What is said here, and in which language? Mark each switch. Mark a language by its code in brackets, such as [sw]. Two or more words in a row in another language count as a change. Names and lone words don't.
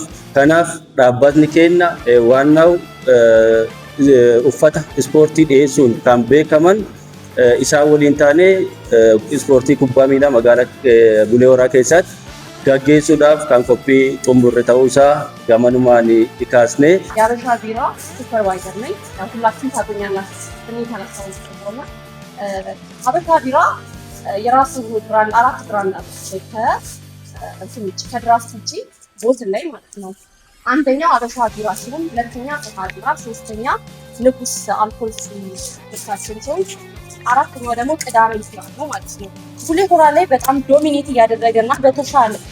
[om] Kanaaf dhaabbatni keenya waannaw uffata ispoortii dhiyeessuun kan beekaman isaan waliin taanee ispoortii kubbaa miilaa magaalaa Bulee Horaa keessatti gaggeessuudhaaf kan qophii xumurre ta'uu isaa gamanumaan kaasnee [am] የሀበሻ ቢራ ሱፐርቫይዘር ነኝ። ሁላችሁም ታውቁኛላችሁ። እኔ ተነሳው ነው ሀበሻ ቢራ የራሱ ብራንድ 4 ብራንድ አለው ከድራፍት ውጪ ቦትል ላይ ማለት ነው። አንደኛው ሀበሻ ቢራ ሲሆን ሁለተኛ ቶታ ቢራ፣ ሶስተኛ ንጉስ አልኮል ስታችን ሲሆን አራተኛው ደግሞ ቅዳሜ ቢራ ነው ማለት ነው። ቡሌ ሆራ ላይ በጣም ዶሚኔት እያደረገና በተሻለ